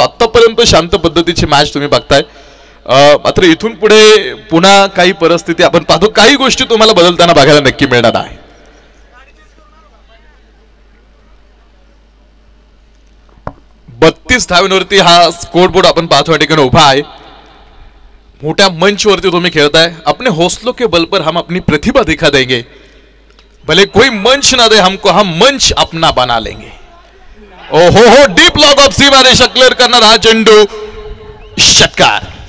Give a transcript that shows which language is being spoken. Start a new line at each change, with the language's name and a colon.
Marathi: आतापर्यंत शांत पद्धतीची मॅच तुम्ही बघताय. मात्र इथून पुढे पुन्हा काही परिस्थिती आपण पाहतो, काही गोष्टी तुम्हाला बदलताना बघायला नक्की मिळणार आहे. बत्तीस धावांवरती हा स्कोर बोर्ड आपण पाहतो या ठिकाणी उभा आहे. मोठ्या मंच वरती तुम्ही खेळताय.
Hindi: अपने हौसलों के बल पर हम अपनी प्रतिभा दिखा देंगे, भले कोई मंच ना दे हमको, हम मंच अपना बना लेंगे.
Marathi: ओहो डीप लॉग ऑफ सीमारेषा क्लिअर करणार हा चेंडू षटकार.